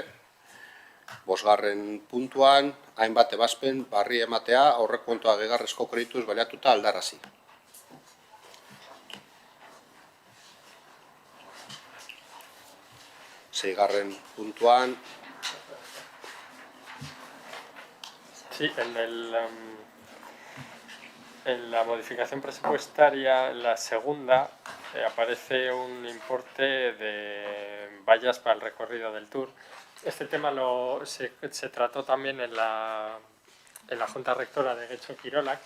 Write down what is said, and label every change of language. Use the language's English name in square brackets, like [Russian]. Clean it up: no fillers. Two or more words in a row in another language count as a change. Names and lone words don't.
[Basque] Bosgarren puntuan, hainbat ebazpen barri ematea aurrekontua gehigarrezko kredituz baliatuta aldarazi. Seigarren puntuan, [Spanish] sí, en la modificación presupuestaria, en la segunda, aparece un importe de vallas para el recorrido del Tour. Este tema se trató también en la Junta Rectora de Getxo Kirolak.